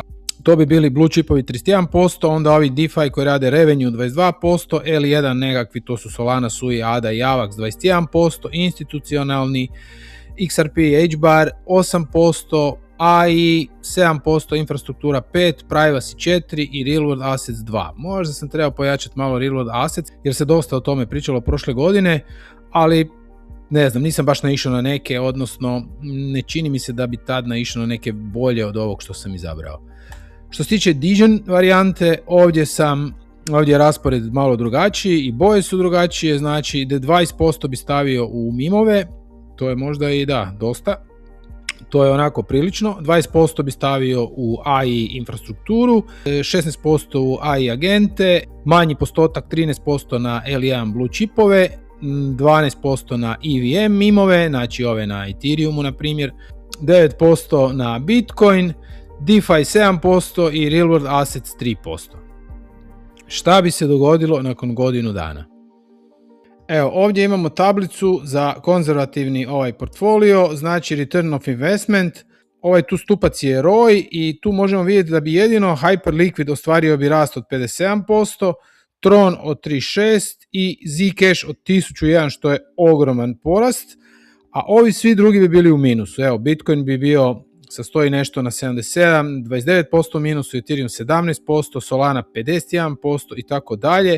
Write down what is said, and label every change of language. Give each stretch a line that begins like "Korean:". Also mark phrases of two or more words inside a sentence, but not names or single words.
Croatian: To bi bili
English: blue chipovi
Croatian: 31%, onda ovi DeFi koji rade revenue 22%, L1 nekakvi, to su Solana, Sui, ADA i AVAX 21%, institucionalni, XRP, HBAR 8%, AI 7%, infrastruktura 5%, privacy 4% i
English: real world assets
Croatian: 2%. Možda sam trebao pojačati malo
English: real world assets
Croatian: jer se dosta o tome pričalo prošle godine, ali ne znam, nisam baš naišao na neke, odnosno ne čini mi se da bi tad naišao na neke bolje od ovog što sam izabrao. Što se tiče Dijon varijante, ovdje je raspored malo drugačiji i boje su drugačije, znači da 20% bi stavio u mimove, to je možda i dosta, to je onako prilično, 20% bi stavio u AI infrastrukturu, 16% u AI agente, manji postotak 13% na L1
English: blue chipove,
Croatian: 12% na EVM mimove, znači ove na Ethereumu na primjer, 9% na Bitcoin, DeFi 7% i
English: real world assets
Croatian: 3%. Šta bi se dogodilo nakon godinu dana? Evo, ovdje imamo tablicu za konzervativni ovaj portfolio, znači
English: return of investment.
Croatian: Ovaj tu stupac je ROI i tu možemo vidjeti da bi jedino Hyperliquid ostvario bi rast od 57%, Tron od 36% i Zcash od 1001, što je ogroman porast, a ovi svi drugi bi bili u minusu. Evo, Bitcoin bi bio sastoji nešto na 77, 29% minusu, Ethereum 17%, Solana 51% i tako dalje.